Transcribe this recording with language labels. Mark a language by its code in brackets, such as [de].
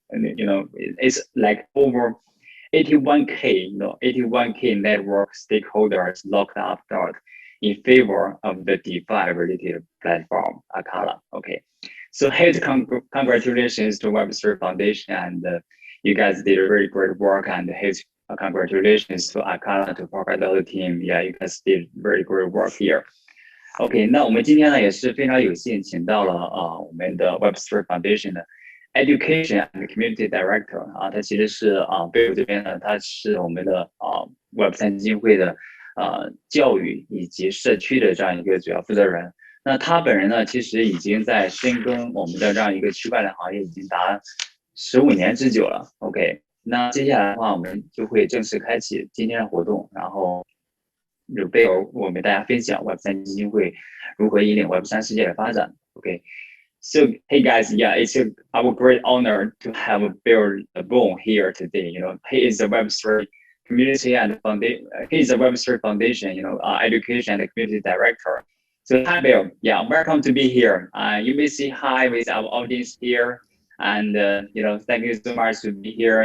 [en] And, it's like over 81K, 81K network stakeholders locked up dot in favor of the DeFi related platform, Akala, okay. So huge congratulations to Webster Foundation, and you guys did a very great work, and huge congratulations to Akala, to Polkadot team. Yeah, you guys did very great work here. [zh] OK， 那我们今天呢也是非常有幸请到了我们的 Webster Foundation 的 [en] Education and Community Director [zh] 他其实是贝鲁这边呢，他是我们的Web3基金会的教育以及社区的这样一个主要负责人。那他本人呢，其实已经在深耕我们的这样一个区块链行业已经达15年之久了。 OK， 那接下来的话，我们就会正式开启今天的活动，然后有备有我们大家分享 Web3基金会如何引领 Web3世界的发展。 [en] OK。So, hey guys, yeah, it's our great honor to have Bill Laboon here today. He is a Web3 community and foundation. He is a Webster Foundation, education and community director. So hi, Bill. Yeah, welcome to be here. You may say hi with our audience here, and thank you so much to be here.